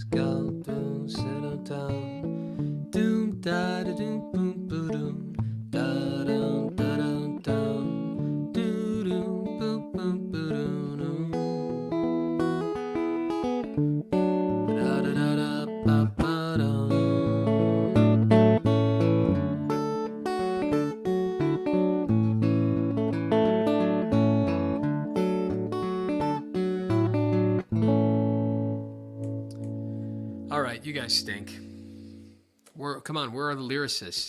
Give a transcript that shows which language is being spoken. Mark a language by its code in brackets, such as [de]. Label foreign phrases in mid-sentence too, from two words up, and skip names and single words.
[en] God don't settle down. Doom da da doom boom boom da dum da dum dum doo doom boom boom boom da da da da ba ba dum. All right, you guys stink. Come on, where are the lyricists?